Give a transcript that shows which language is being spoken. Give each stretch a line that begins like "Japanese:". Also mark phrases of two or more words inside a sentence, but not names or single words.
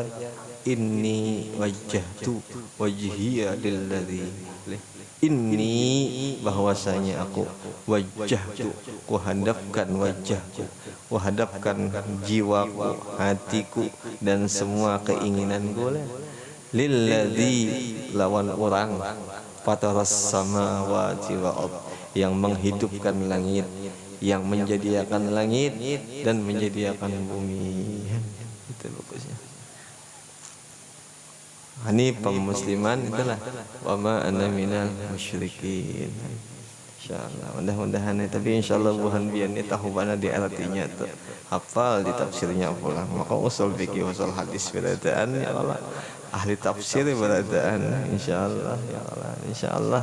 Arabic: إني وجهت وجهي للذي إني
Indonesian: bahwasanya aku wajjahtu kuhadapkan wajahku, kuhadapkan jiwaku, hatiku dan semua keinginanku lilladzi lawan orang
Arabic: فطر السماوات والأرض
Indonesian: yang menghidupkan langit, yang menjadikan langit dan menjadikan bumi. Itu bagusnya.
Arabic: حنيفا مسلما itulah وما أنا من المشركين.
Banjar: Insyaallah mudah-mudahan tapi insyaallah buhan bian ni tahu mana di artinya tu hafal di tafsirnya pula. Maka usul fikih usul hadis beradaan ya Allah ahli tafsir beradaan insyaallah ya Allah insyaallah.